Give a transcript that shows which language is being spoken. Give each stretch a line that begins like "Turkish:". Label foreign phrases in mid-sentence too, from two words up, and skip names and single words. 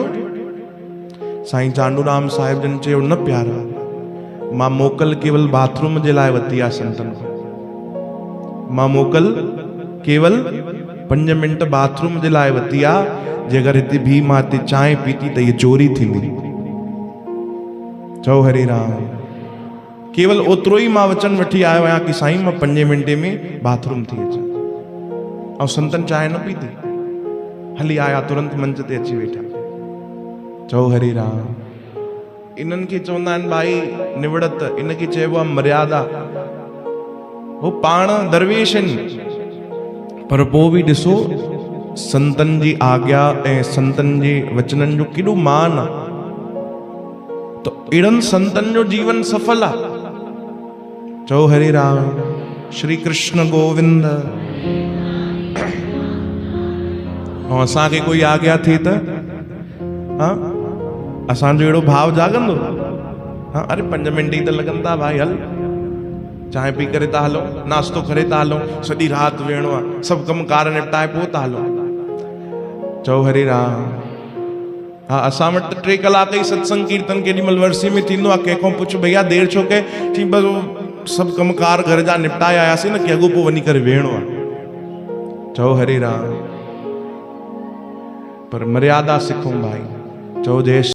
Sindhi: साईं चांडूराम साहिब जन चयो, न प्यारा, मां मोकल केवल बाथरूम जे लाइ वरिती आहे संतनि खां। मां मोकल केवल 5 मिंट बाथरूम जे लाइ वरिती आहे। जे अगरि हिते भी मां हिते चांहि पीती त इहा चोरी थींदी। चओ हरे राम। केवल ओतिरो ई मां वचन वठी आयो आहियां कि साईं मां 5 मिंटे में बाथरूम थी अचां। ऐं संतनि चांहि न पीती, हली आया, तुरंत मंच ते अची वेठा। चओ हरे राम। इन्हनि खे चवंदा आहिनि भाई निवड़त, इनखे चइबो आहे मर्यादा। हो पाण दरवेश आहिनि, पर पोइ बि ॾिसो संतनि जी आज्ञा ऐं संतनि जे वचननि जो केॾो मान आहे। त अहिड़नि संतनि जो जीवन सफल आहे। चओ हरे राम। श्री कृष्ण गोविंद। ऐं असांखे कोई आज्ञा थिए त हा असांजो अहिड़ो भाव जाॻंदो? हा, अरे 5 मिंट ई त लॻंदा भाई, हल चांहि पी करे था हलो, नाश्तो करे था हलो, सॼी राति वेहणो आहे, सभु कम कार निपटाए पोइ था हलो। चओ हरे राम। हा, असां वटि त 3 कलाक ई सत्संग कीर्तन केॾी महिल वर्सी में थींदो आहे। कंहिंखां पुछो भैया देरि छो कई? चई बसि सभु कम कार घर जा निपटाए आयासीं न, कि अॻो पोइ वञी करे वेहणो आहे। चओ हरे राम। पर मर्यादा सिखूं भाई। चओ जय